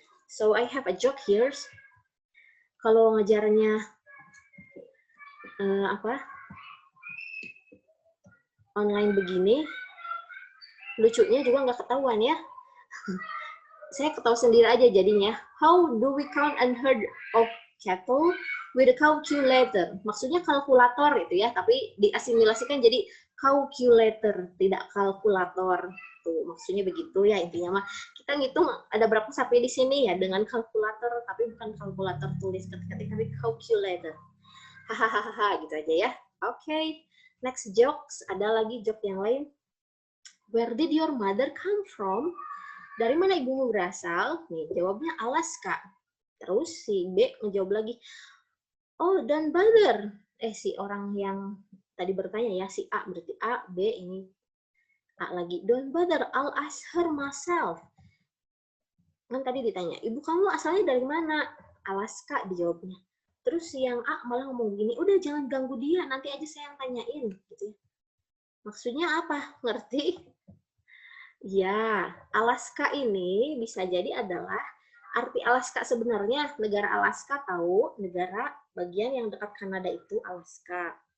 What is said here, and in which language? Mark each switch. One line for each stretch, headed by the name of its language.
English: So I have a joke here.
Indonesian: Kalau ngajarnya online begini, lucunya juga nggak ketahuan ya. Saya ketawa sendiri aja jadinya.
English: How do we count and herd of cattle with a calculator?
Indonesian: Maksudnya kalkulator itu ya, tapi diasimilasikan jadi calculator, tidak kalkulator. Tuh, maksudnya begitu ya intinya mah. Kita ngitung ada berapa sapi di sini ya dengan kalkulator, tapi bukan kalkulator tulis ketik-ketik, tapi calculator. Hahaha, gitu aja ya. Oke. Next jokes, ada lagi joke yang lain.
English: Where did your mother come from?
Indonesian: Dari mana ibumu berasal? Nih, jawabnya Alaska. Terus si B ngejawab lagi,
English: oh, don't bother.
Indonesian: Si orang yang tadi bertanya ya, si A, berarti A, B, ini A lagi.
English: Don't bother, I'll ask her myself.
Indonesian: Kan tadi ditanya, ibu kamu asalnya dari mana? Alaska, dijawabnya. Terus si yang A malah ngomong gini, udah jangan ganggu dia, nanti aja saya yang tanyain. Gitu. Maksudnya apa? Ngerti? Ya, Alaska ini bisa jadi adalah arti Alaska sebenarnya negara Alaska, tahu, negara bagian yang dekat Kanada itu Alaska.